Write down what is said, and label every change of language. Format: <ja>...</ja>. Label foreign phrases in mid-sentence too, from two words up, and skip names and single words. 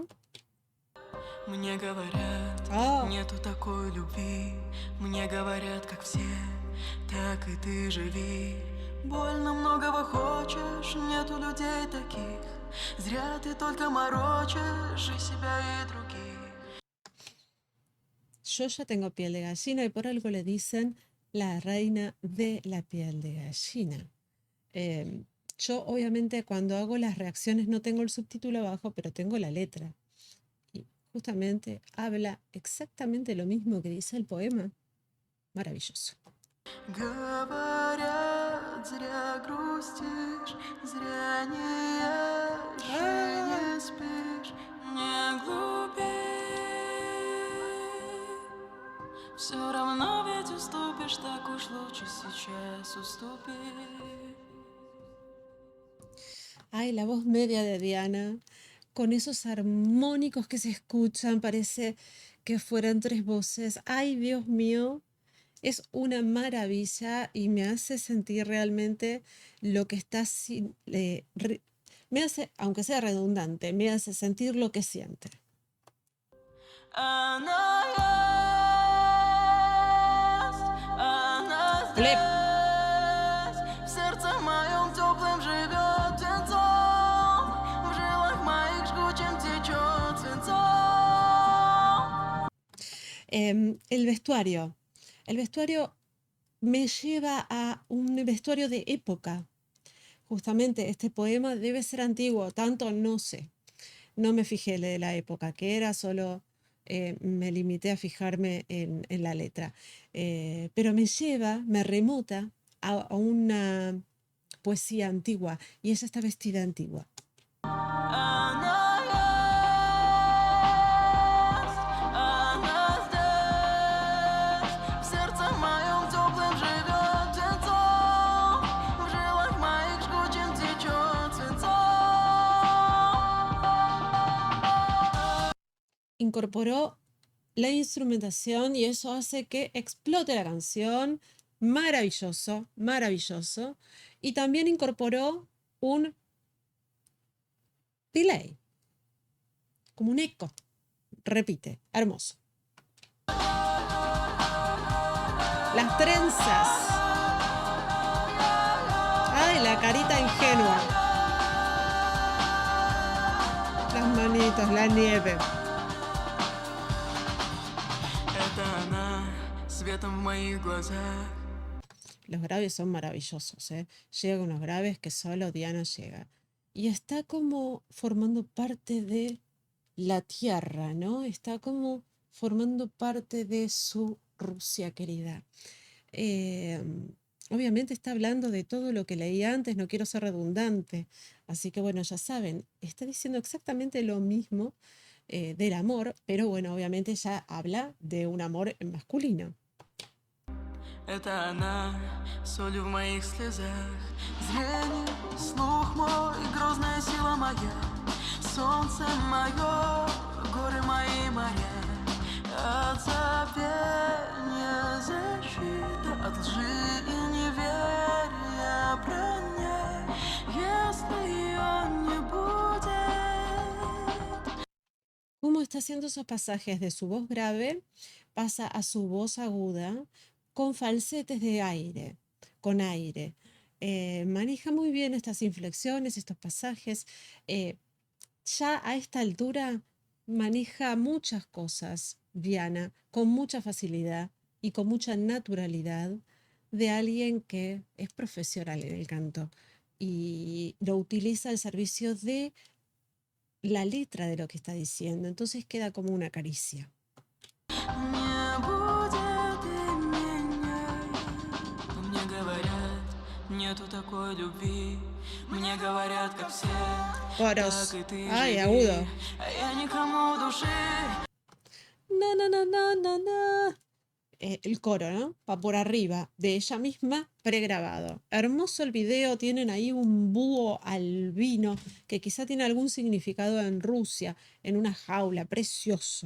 <ru>Мне говорят, Oh, нету такой любви. Мне говорят, как все, так и ты живи. Больно многого хочешь, nету людей таких. Зря ты только морочишь и себя, и других.</ru> <es>yo ya tengo piel de gallina y por algo le dicen la reina de la piel de gallina. Yo obviamente cuando hago las reacciones no tengo el subtítulo abajo, pero tengo la letra. Y justamente habla exactamente lo mismo que dice el poema. Maravilloso.</es> <ru>Говорят, зря грустишь, зря не ешь и ¡Ah! не спишь. Не глупей. Все равно ведь уступишь, так уж лучше сейчас уступи.</ru> <es>Ay, la voz media de Diana, con esos armónicos que se escuchan, parece que fueran tres voces. Ay, Dios mío, Es una maravilla y me hace sentir realmente lo que está me hace, aunque sea redundante, me hace sentir lo que siente.</es> <ru>Она Lep. здесь, в сердце моем теплым живет птенцом, в жилах моих жгучим течет свинцом.</ru> <es>El vestuario. El vestuario me lleva a un vestuario de época. Justamente este poema debe ser antiguo, tanto no sé. No me fijé de la época que era, solo me limité a fijarme en la letra. Pero me lleva, me remota a una poesía antigua y ella está vestida antigua.</es> <ru>Она здесь, в сердце моем теплым живет птенцом, в жилах моих жгучим течет свинцом.</ru> <es>Incorporó la instrumentación y eso hace que explote la canción. Maravilloso, maravilloso. Y también incorporó un delay, como un eco. Repite, hermoso. Las trenzas. Ay, la carita ingenua. Las manitos, la nieve.</es> <ru>Это она, светом в моих глазах.</ru> <es>Los graves son maravillosos, ¿eh? Llega unos graves que solo Diana llega. Y está como formando parte de la tierra, ¿no? Está como formando parte de su Rusia querida. Obviamente está hablando de todo lo que leí antes, no quiero ser redundante. Así que bueno, ya saben, está diciendo exactamente lo mismo del amor, pero bueno, obviamente ya habla de un amor masculino.</es> <ru>Это она, солью в моих слезах, зрение, слух мой, грозная сила моя, солнце мое, горы мои моря, от забвения защита, от лжи и неверия броня, если ее не будет.</ru> <es>Cómo está haciendo esos pasajes de su voz grave, pasa a su voz aguda, con falsetes de aire, con aire. Maneja muy bien estas inflexiones, estos pasajes. Ya a esta altura maneja muchas cosas, Diana, con mucha facilidad y con mucha naturalidad de alguien que es profesional en el canto y lo utiliza al servicio de la letra de lo que está diciendo. Entonces queda como una caricia.</es> <ru>Не будет и меня. Мне говорят, нету такой любви. Мне говорят, как все,</ru> <es>Coros.</es> <ru>так и ты Ay, живи.</ru> <es>agudo.</es> <ru>А я никому души.</ru> <es>No, no, no, no, no, no. El coro, ¿no? Va por arriba, de ella misma, pregrabado. Hermoso el video, tienen ahí un búho albino que quizá tiene algún significado en Rusia, en una jaula, precioso.</es>